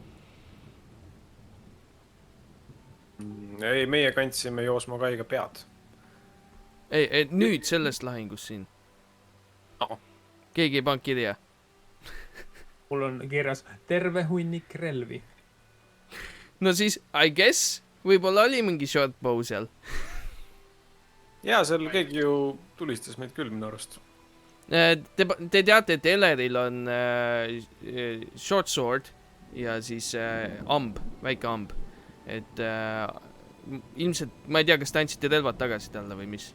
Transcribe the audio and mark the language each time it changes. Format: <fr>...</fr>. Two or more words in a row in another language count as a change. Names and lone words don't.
<et>Ei, meie kandsime Joosmo Kaiga pead. Ei, nüüd sellest lahingust siin. Keegi ei pannud kirja. Mul on kirjas terve hunnik relvi. No siis,</et> <en>I guess,</en> <et>võib-olla oli mingi</et> <en>short bow</en> <et>seal. Jaa, seal keegi ju tulistas meid küll minu arust. Te teate, et Eleril on</et> <en>short sword</en> <et>ja siis amb, väike amb. Et ilmselt, ma ei tea, kas te andsite relvad tagasi talle või mis?</et>